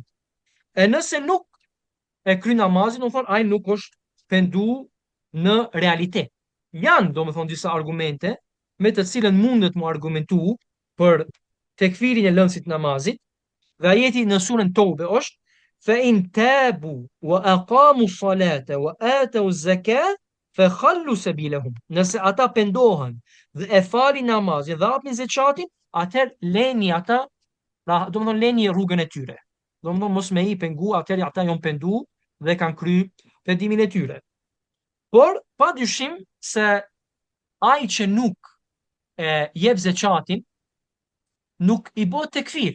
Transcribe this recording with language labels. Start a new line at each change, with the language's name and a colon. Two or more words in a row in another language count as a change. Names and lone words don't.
Albanian: E nëse nuk e kry namazin, do me thonë, ai nuk është pendu në realitet. Janë, do me thonë, disa argumente me të cilën mundet mu argumentu për tekfirin e lëndësit namazit, dhe ajeti në surën Tobe është
Arabic: فإن تابوا وأقاموا الصلاة وآتوا الزكاة فخلوا سبيلهم.
Albanian: Nëse ata pendohen dhe e falin namazin dhe japin zakatin, atëherë leni ata, pra do të thonë leni rrugën e tyre. Do të thonë mos me i pengu, atëherë ata janë pendu dhe kanë kry pendimin e tyre. Por pa dyshim se ai që nuk e jep zakatin nuk i bëhet tekfir.